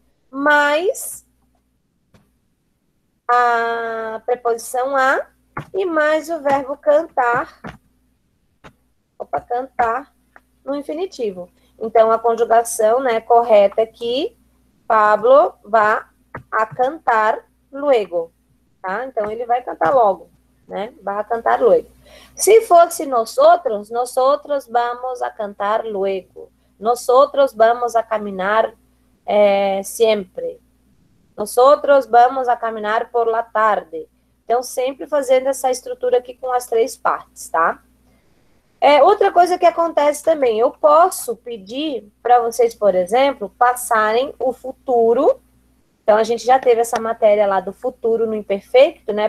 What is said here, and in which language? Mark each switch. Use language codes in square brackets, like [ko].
[pt] Mais a preposição a e mais o verbo cantar. Opa, cantar no infinitivo. Então, a conjugação, né, correta aqui, [es] Pablo va a cantar luego, [pt] tá? Então, ele vai cantar logo, né? [es] Va a cantar luego. [pt] Se fosse [es] nosotros vamos a cantar luego. Nosotros vamos a caminar siempre. Nosotros vamos a caminar por la tarde. [pt] Então, sempre fazendo essa estrutura aqui com as três partes, tá? Outra coisa que acontece também, eu posso pedir para vocês, por exemplo, passarem o futuro. Então, a gente já teve essa matéria lá do futuro no imperfeito, né?